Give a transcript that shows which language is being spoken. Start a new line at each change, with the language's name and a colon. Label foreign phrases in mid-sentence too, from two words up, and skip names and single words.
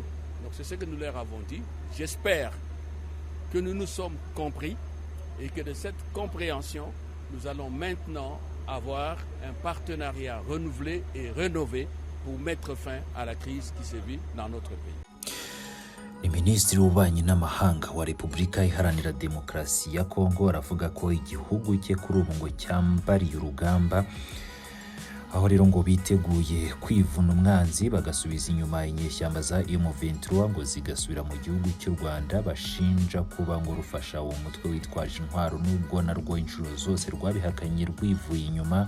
French: Donc c'est ce que nous leur avons dit. J'espère que nous nous sommes compris et que de cette compréhension, nous allons maintenant avoir un partenariat renouvelé et rénové pour mettre fin à la crise qui sévit dans notre pays.
Kinyarwanda: Ni Minisitiri w'Ububanyi n'Amahanga wa Repubulika Iharanira Demokarasi ya Kongo aravuga ko igihugu cye kuri ubu ngo cyambariye urugamba, aho rero ngo biteguye kwivuna umwanzi bagasubiza inyuma inyeshyamba za M23 ngo zigasubira mu gihugu cy'u Rwanda bashinja kuba ngo rufasha uwo mutwe witwaje intwaro n'ubwo narwo inshuro zose rwabihakanye rwivuye inyuma.